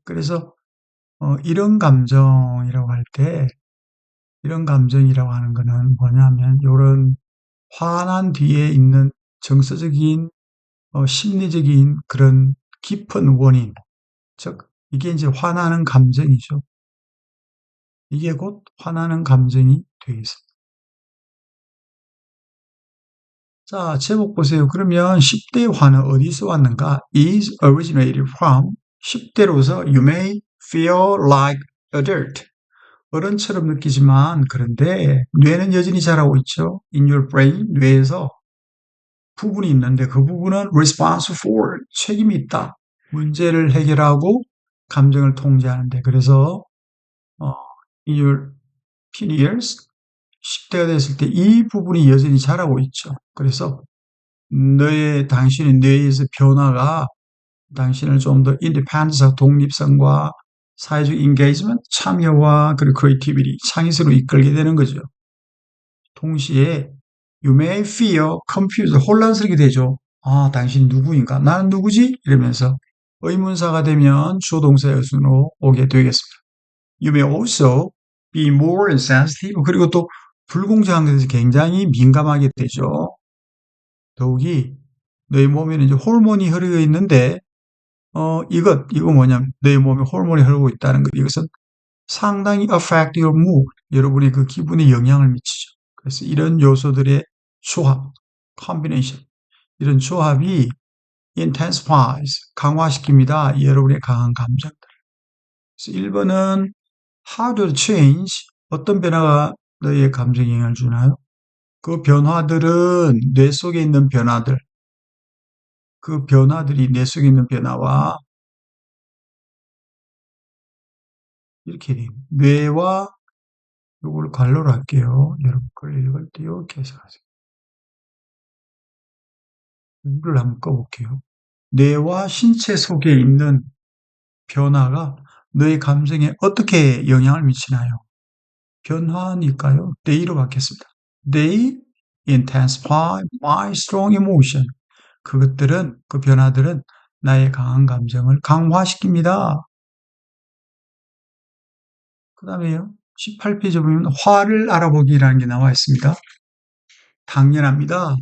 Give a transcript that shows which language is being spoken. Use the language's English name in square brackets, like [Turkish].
[Korean] 그래서 이런 감정이라고 할 때 이런 감정이라고 하는 거는 뭐냐면 요런 화난 뒤에 있는 정서적인 심리적인 그런 깊은 원인, 즉 이게 이제 화나는 감정이죠. 이게 곧 화나는 감정이 되겠습니다. 자, 제목 보세요. 그러면 10대의 화는 어디서 왔는가? [English] is originated from [Korean] 10대로서 [English] you may feel like adult. [Korean] 어른처럼 느끼지만 그런데 뇌는 여전히 자라고 있죠. [English] in your brain, [Korean] 뇌에서 부분이 있는데 그 부분은 [English] responsible for, [Korean] 책임이 있다. 문제를 해결하고 감정을 통제하는데 그래서 [English] in your teen years, [Korean] 10대가 됐을 때 이 부분이 여전히 자라고 있죠. 그래서 당신의 뇌에서 변화가 당신을 좀 더 인디펜던스, 독립성과 사회적 인게이지먼트, 참여와 그리고 크리에이티비티, 창의성으로 이끌게 되는 거죠. 동시에 [English] you may feel confused, [Korean] 혼란스럽게 되죠. 아, 당신이 누구인가? 나는 누구지? 이러면서 의문사가 되면 주어 동사의 순으로 오게 되겠습니다. [English] You may also be more sensitive. [Korean] 그리고 또 불공정한 것에 굉장히 민감하게 되죠. 더욱이 너희 몸에는 이제 호르몬이 흐르고 있는데 이거 뭐냐면 너희 몸에 호르몬이 흐르고 있다는 것. 이것은 상당히 [English] affect your mood. [Korean] 여러분의 그 기분에 영향을 미치죠. 그래서 이런 요소들의 조합, combination, 이런 조합이 intensifies, 강화시킵니다. 여러분의 강한 감정들. 그래서 1번은 [English] how to change, [Korean] 어떤 변화가 너희의 감정에 영향을 주나요? 그 변화들은 뇌 속에 있는 변화들, 그 변화들이 뇌 속에 있는 변화와 이렇게 돼요. 뇌와 이걸 관로로 할게요. 여러분 걸 읽을 때 이렇게 해석하세요. 이걸 한번 꺼볼게요. 뇌와 신체 속에 있는 변화가 너의 감정에 어떻게 영향을 미치나요? 변화니까요. They로 받겠습니다. [English] They intensify my strong emotion. [Korean] 그것들은, 그 변화들은 나의 강한 감정을 강화시킵니다. 그 다음에요. 18페이지 보면 화를 알아보기라는 게 나와 있습니다. 당연합니다.